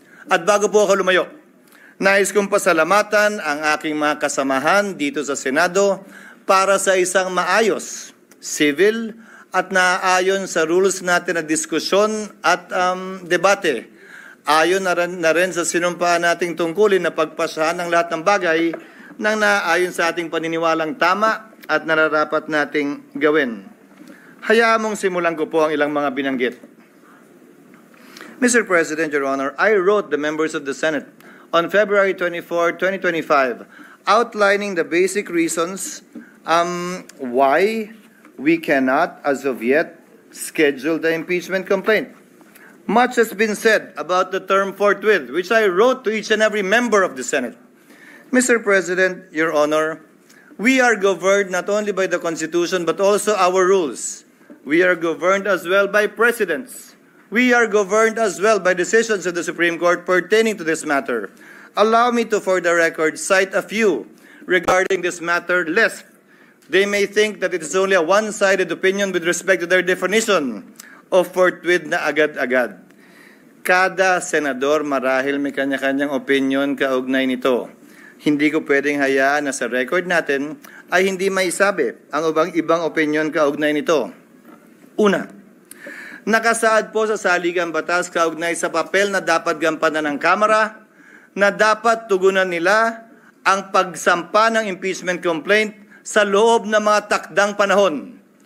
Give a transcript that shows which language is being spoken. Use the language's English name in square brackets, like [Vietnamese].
[Filipino] At bago po ako lumayo, nais kong pasalamatan ang aking mga kasamahan dito sa Senado para sa isang maayos, civil at naaayon sa rules natin na diskusyon at debate. Ayon na rin sa sinumpaan nating tungkulin na pagpasahan ng lahat ng bagay nang naaayon sa ating paniniwalang tama at nararapat nating gawin. Hayaan mong simulan ko po ang ilang mga binanggit. [English] Mr. President, Your Honor, I wrote the members of the Senate on February 24, 2025, outlining the basic reasons why we cannot, as of yet, schedule the impeachment complaint. Much has been said about the term forthwith, which I wrote to each and every member of the Senate. Mr. President, Your Honor, we are governed not only by the Constitution but also our rules. We are governed as well by precedents. We are governed as well by decisions of the Supreme Court pertaining to this matter. Allow me to, for the record, cite a few regarding this matter, lest they may think that it is only a one-sided opinion with respect to their definition of forthwith [Filipino] na agad-agad. Kada senador marahil may kanya-kanyang opinion kaugnay nito. Hindi ko pwedeng hayaan na sa record natin ay hindi maisabi ang ibang opinion kaugnay nito. Una, nakasaad po sa saligang batas kaugnay sa papel na dapat gampanan ng Kamara na dapat tugunan nila ang pagsampa ng impeachment complaint sa loob ng mga takdang panahon.